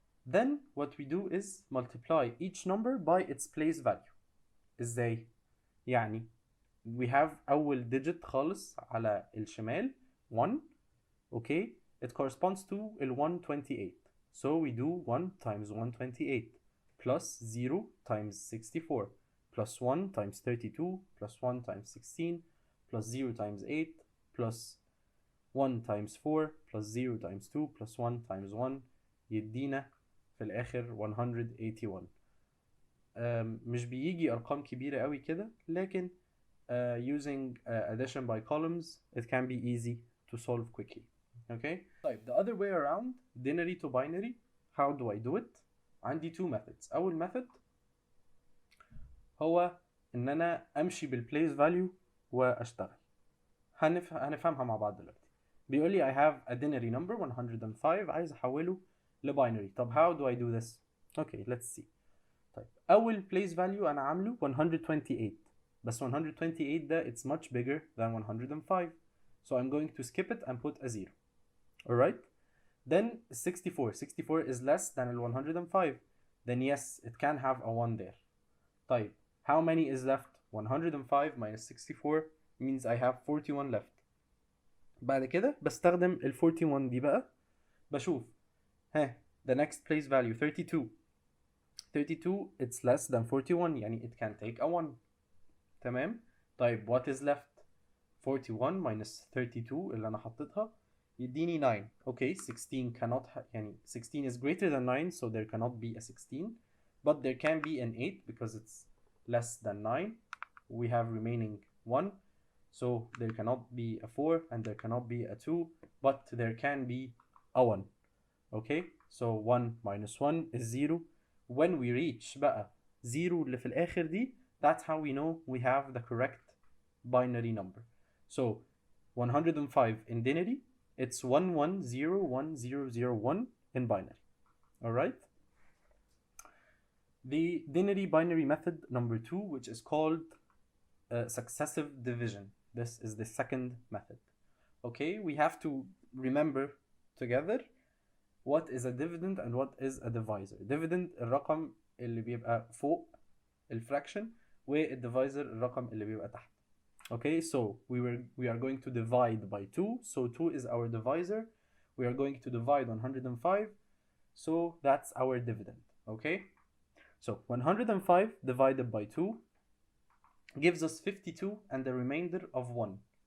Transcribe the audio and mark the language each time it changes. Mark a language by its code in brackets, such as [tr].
[en] then what we do is multiply each number by its place value. [ar] ازاي؟ يعني [en] we have [ar] اول digit خالص على الشمال 1. [en] Okay, it corresponds to ال 128. so we do 1 times 128 plus 0 times 64 plus 1 times 32 plus 1 times 16 plus 0 times 8 plus 1 times 4 plus 0 times 2 plus 1 times 1 [ar] يدينا في الآخر [en] 181. [ar] مش بيجي أرقام كبيرة قوي كده، لكن [en] using addition by columns it can be easy to solve quickly. Okay. طيب the other way around, denary to binary, how do I do it؟ عندي two methods. [ar] أول method هو إن أنا أمشي بالplace value وأشتغل. هنفهمها مع بعض دلوقتي. بيقول لي [en] I have a denary number [ar] 105 عايز أحوله لباينري. [en] طب how do I do this؟ Okay, let's see. [ar] طيب أول place value أنا عامله [en] 128، بس 128 ده it's much bigger than 105. So I'm going to skip it and put a 0. Alright? Then 64 is less than ال 105. Then yes, it can have a 1 there. طيب how many is left؟ 105 minus 64 means I have 41 left. [ar] بعد كده بستخدم ال 41 دي بقى، بشوف [en] the next place value 32 it's less than 41 يعني it can take a 1. [ar] تمام. طيب [en] what is left؟ [ar] 41 minus 32 اللي أنا حطيتها يديني 9. [en] Okay, 16 cannot يعني 16 is greater than 9, so there cannot be a 16, but there can be an 8 because it's less than 9. We have remaining 1, so there cannot be a 4 and there cannot be a 2, but there can be a 1. Okay, so 1 minus 1 is 0. When we reach [ar] بقى 0 اللي في الآخر دي, [en] that's how we know we have the correct binary number. So 105 in denary, it's 11010001 in binary. Alright? The denary binary method number 2, which is called successive division. This is the second method. Okay, we have to remember together what is a dividend and what is a divisor. [ar] Dividend الرقم اللي بيبقى فوق الفراكشن، والdivisor الرقم اللي بيبقى تحت. [en] Okay, so we are going to divide by 2, so 2 is our divisor. We are going to divide 105, so that's our dividend. Okay, so 105 divided by 2 gives us 52 and the remainder of 1.